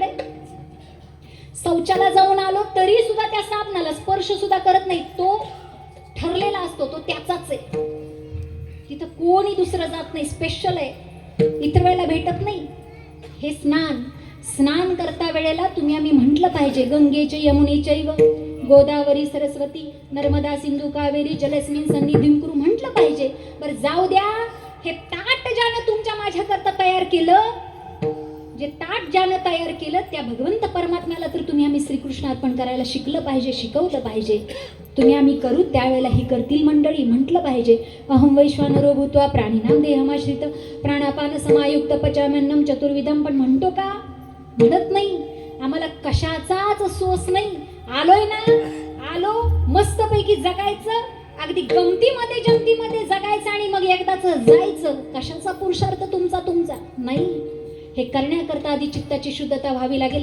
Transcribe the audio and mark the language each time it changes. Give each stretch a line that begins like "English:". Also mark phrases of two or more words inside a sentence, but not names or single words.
Marathi: शौचाला जाऊन आलो तरी सुद्धा त्या साबणाला स्पर्श सुद्धा करत नाही. तो ठरलेला असतो, तो त्याचाच आहे. तिथं कोणी दुसरं जात नाही, स्पेशल आहे, इतर वेळेला भेटत नाही. हे स्नान करता वेळेला तुम्ही आम्ही म्हटलं पाहिजे,
Sanskrit: गंगेचे यमुनेचैव गोदावरी सरस्वती नर्मदा सिंधू कावेरी जलस्मिन सन्निधिं कुरु
Marathi: म्हटलं पाहिजे. बरं जाऊ द्या. हे ताट ज्यानं तुमच्या माझ्याकरता तयार केलं, जे ताट ज्यानं तयार केलं, त्या भगवंत परमात्म्याला तर तुम्ही आम्ही श्रीकृष्ण अर्पण करायला शिकलं पाहिजे, शिकवलं पाहिजे. तुम्ही आम्ही करू त्यावेळेला ही करतील मंडळी म्हटलं पाहिजे.
Sanskrit: अहं वैश्वानरो भूत्वा प्राणिनां देहमाश्रित प्राणापान समायुक्त पचाम्यन्नं चतुर्विधं.
Marathi: पण म्हणतो का? म्हणत नाही. आम्हाला कशाचाच सोस नाही. आलोय ना, आलो मस्तपैकी जगायचं, अगदी गमतीमध्ये जमतीमध्ये जगायचं, आणि मग एकदाच जायचं. कशाचा पुरुषार्थ तुमचा नाही. हे करण्याकरता आधी चित्ताची शुद्धता व्हावी लागेल.